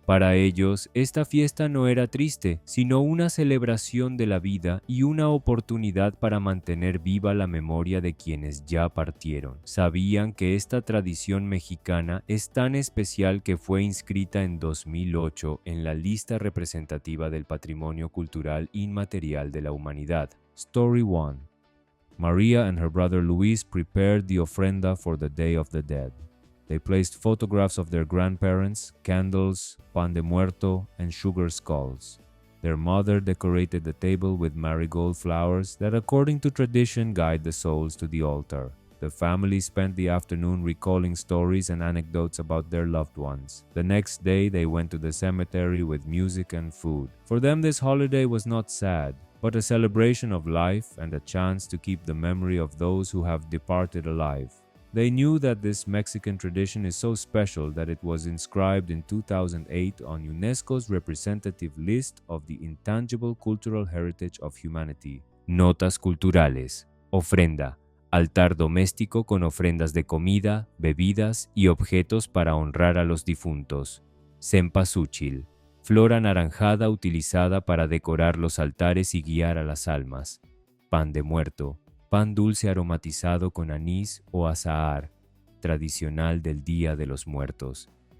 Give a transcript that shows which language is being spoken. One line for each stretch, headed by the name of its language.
Spanish: Para ellos, esta fiesta no era triste, sino una celebración de la vida y una oportunidad para mantener viva la memoria de quienes ya partieron. Sabían que esta tradición mexicana es tan especial que fue inscrita en 2008 en la lista representativa del Patrimonio Cultural Inmaterial de la Humanidad.
English: Story 1. Maria and her brother Luis prepared the ofrenda for the Day of the Dead. They placed photographs of their grandparents, candles, pan de muerto, and sugar skulls. Their mother decorated the table with marigold flowers that, according to tradition, guide the souls to the altar. The family spent the afternoon recalling stories and anecdotes about their loved ones. The next day, they went to the cemetery with music and food. For them, this holiday was not sad, but a celebration of life and a chance to keep the memory of those who have departed alive. They knew that this Mexican tradition is so special that it was inscribed in 2008 on UNESCO's representative list of the Intangible Cultural Heritage of Humanity.
Spanish: Notas culturales. Ofrenda. Altar doméstico con ofrendas de comida, bebidas y objetos para honrar a los difuntos. Cempasúchil, flor anaranjada utilizada para decorar los altares y guiar a las almas. Pan de muerto, pan dulce aromatizado con anís o azahar, tradicional del Día de los Muertos.